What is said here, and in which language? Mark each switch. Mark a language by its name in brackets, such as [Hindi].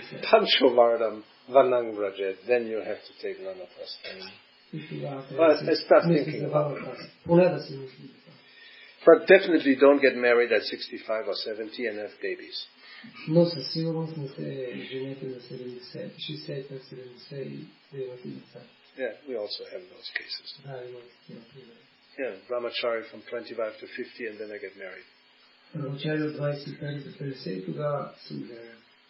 [English] Pancho Vardam Vanang Rajet, then you have to take Nanapastani. I start thinking about it. But definitely don't get married at 65 or 70 and have babies. [Bulgarian] Но със сигурност не се женете на 70, 65-70 и да имате деца. [English] Yeah, we also have those cases. [Bulgarian] Да, има такива примери. [English] Yeah, brahmachari from 25 to 50 and then I get married. [Bulgarian] Brahmachari от 25 до 50 и тогава се оженявам.